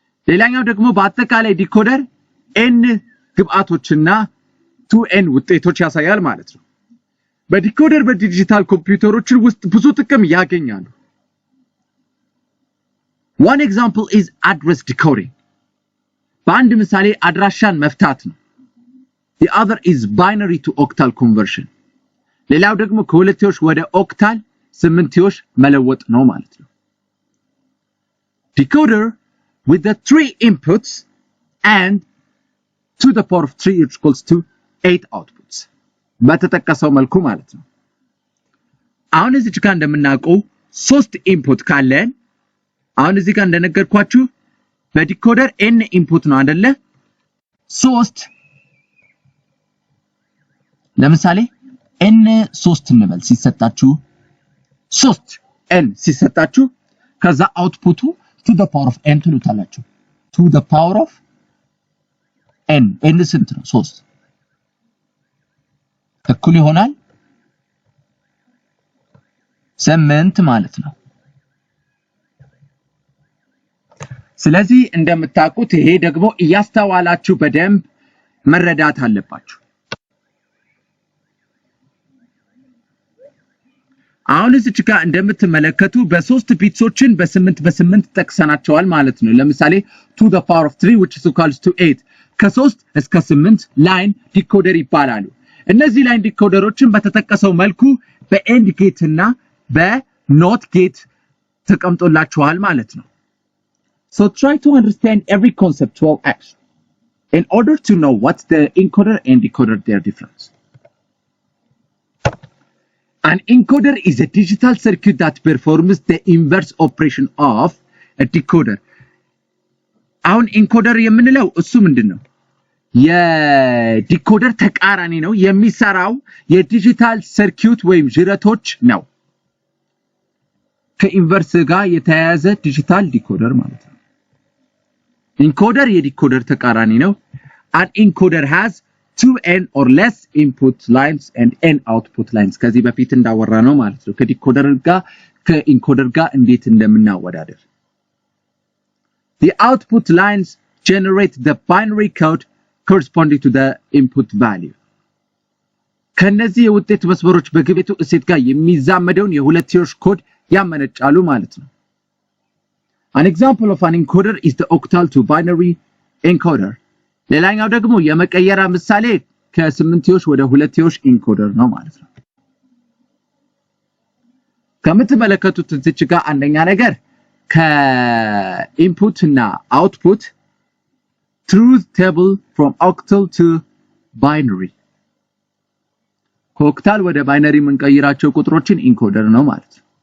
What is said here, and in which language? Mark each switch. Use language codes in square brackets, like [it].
[am] ሌላኛው ደግሞ በአጠቃላይ ዲኮደር n ግብአቶችና 2n ውጤቶች ያሳያል ማለት ነው። በዲኮደር በዲጂታል ኮምፒውተሮች ውስጥ ብዙ ጥቅም ያገኛሉ። [en] One example is address decoding. [am] በአንድ ምሳሌ አድራሻን መፍታት ነው። [en] The other is binary to octal conversion. [am] ሌላው ደግሞ ከሁለትዮሽ ወደ ኦክታል ስምንትዮሽ መለወጥ ነው ማለት ነው። [en] Decoder with the 3 inputs and to the power of 3 equals to 8 outputs. [am] በተጠቀሰው መልኩ ማለት ነው። አሁን እዚህ ጋር እንደምናውቀው 3 ኢንፑት ካለን አሁን እዚህ ጋር እንደነገርኳችሁ በዲኮደር n ኢንፑት ነው አይደለ? 3 ለምሳሌ n 3 እንበል ሲሰጣችሁ 3 n ሲሰጣችሁ ከዛ አውትፑቱ [en] to the power of n [am] ትሉታላችሁ። to the power of n ስንት ነው? 3 እኩል ይሆናል 8 ማለት ነው። ስለዚህ እንደምታውቁት ይሄ ደግሞ እያስተዋላችሁ በደንብ መረዳት አለባችሁ። አሁን እዚህ ጋር እንደምትመለከቱ በ3 ቢትሶችን በ8 ጠቅሰናቸዋል ማለት ነው። ለምሳሌ [en] to the power of 3 which is equals to 8 [am] ከ3 እስከ 8 ላይን ዲኮደር ይባላሉ። እነዚህ ላይን ዲኮደሮችን በተጠቀሰው መልኩ በኤንድ ጌት እና በኖት ጌት ተቀምጦላችኋል ማለት ነው። [en] So try to understand every conceptual action in order to know what's the encoder and decoder their difference. An encoder is a digital circuit that performs the inverse operation of a decoder. [am] አሁን ኢንኮደር የምንለው እሱ ምንድነው? የዲኮደር ተቃራኒ ነው። የሚሰራው የዲጂታል ሰርኪዩት ወይም ጅረቶች ነው። ከኢንቨርስ ጋር የተያያዘ ዲጂታል ዲኮደር ማለት ነው። ኢንኮደር የዲኮደር ተቃራኒ ነው። [en] An encoder has 2n or less input lines and n output lines. [am] ከዚህ በፊት እንዳወራ ነው ማለት ነው። ከዲኮደር ጋር ከኢንኮደር ጋር እንዴት እንደምናወዳደር። [en] The output lines generate the binary code corresponding to the input value. [am] ከነዚህ የውጤት መስመሮች በግቤቱ እሴት ጋር የሚዛመደውን የሁለትዮሽ ኮድ ያመነጫሉ ማለት ነው። [en] An example of an encoder is the octal to binary encoder. [am] ሌላኛው ደግሞ የመቀየራ ምሳሌ ከስምንትዮሽ ወደ ሁለትዮሽ ኢንኮደር ነው ማለት ነው። ከምትመለከቱት እዚች ጋር አንደኛ ነገር ከኢንፑት እና አውትፑት [en] truth table from octal to binary [am] ከኦክታል ወደ ባይነሪ የምንቀይራቸው ቁጥሮችን ኢንኮደር ነው ማለት ነው።